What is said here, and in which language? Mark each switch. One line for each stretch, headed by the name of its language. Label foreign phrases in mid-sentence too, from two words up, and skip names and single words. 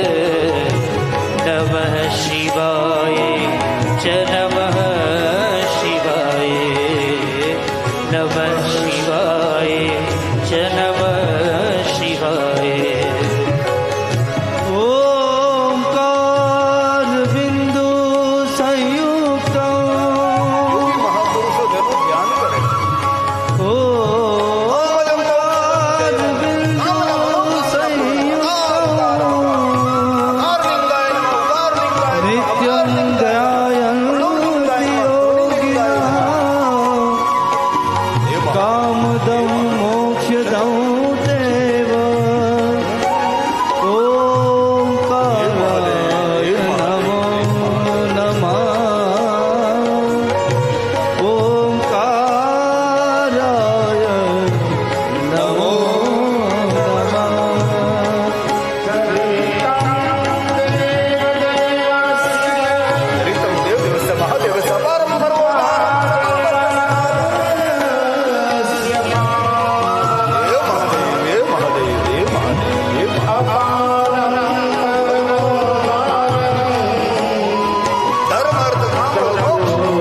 Sanskrit: नमः शिवाय च नमः शिवाय नमः शिवाय च नमः शिवाय ओंकार बिंदु संयुक्त
Gujarati: મહાપુરુષો તેનું ધ્યાન કરે.
Sanskrit: ओंकार बिंदु संयुक्त नित्यं ध्यायन्ति योगिनः कामदं मोक्षदं देव ओंकाराय नमो नमः ओंकाराय नमो હરિતમ દેવ દેવસ્ય મહાદેવસ્ય અપારમ દેવ મહાદેવ દેવ મહાદેવ ધર્મ અર્થ કામ મોક્ષ.